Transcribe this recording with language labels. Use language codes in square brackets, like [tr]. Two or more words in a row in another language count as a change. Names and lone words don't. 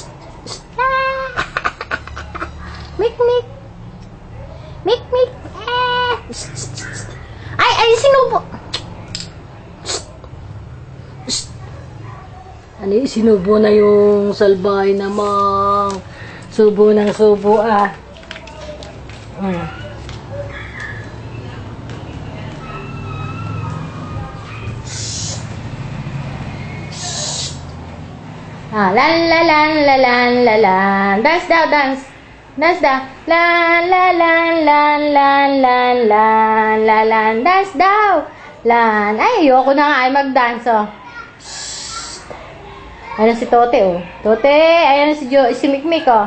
[tl] Mikmik. Mikmik. Ay, sinubo. Ano yung sinubo na yung salbahay namang subo ng subo ah. Lan la lan la lan la lan. Dance daw, dance. Dance daw. Lan la lan lan lan lan lan la lan. Dance daw. Lan. Ay, ayoko na nga ay mag-dance oh. Ayan si Tote oh. Tote, ayan si Mikmik oh.